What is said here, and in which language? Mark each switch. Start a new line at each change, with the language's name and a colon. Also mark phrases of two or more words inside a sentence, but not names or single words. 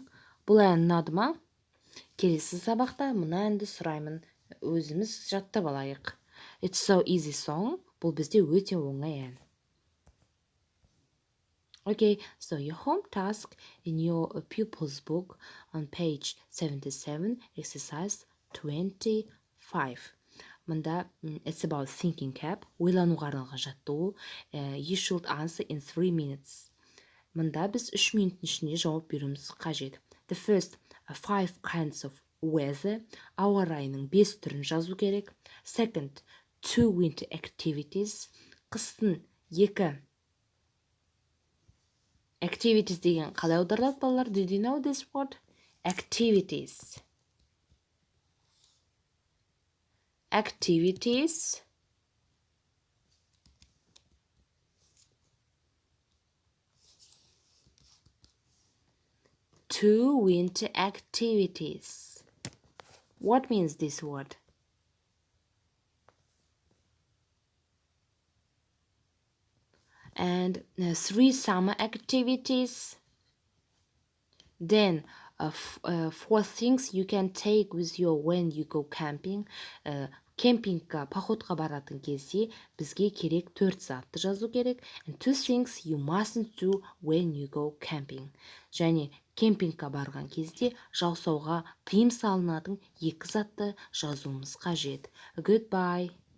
Kazakh: Бұл ән ұнады ма? Келесі сабақта мына әнді сұраймын. Өзіміз жаттап алайық.
English: It's so easy song.
Kazakh: Бұл бізде өте оңай ән.
English: Okay, so your home task in your Pupils Book on page 77, exercise 25. Мында it's about thinking cap.
Kazakh: Ойлануға арналған жаттығу.
English: You should answer in 3 minutes.
Kazakh: Мында біз 3 минуттың ішінде жауап беруіміз қажет.
English: The first 5 kinds of weather.
Kazakh: Ауа райының 5 түрін жазу керек.
English: Second, 2 winter activities.
Kazakh: Қыстың 2 activities деген қалай аударылады балалар?
English: Did you know this word? Activities. Activities. Two winter activities. What means this word? and 3 summer activities. Then 4 things you can take with you when you go camping.
Kazakh: Кемпингқа, походқа баратын кезде бізге керек 4 затты жазу керек.
English: And 2 things you mustn't do when you go camping.
Kazakh: Және кемпингқа барған кезде жаусауға тыйым салынатын 2 затты жазуымыз қажет.
English: Goodbye.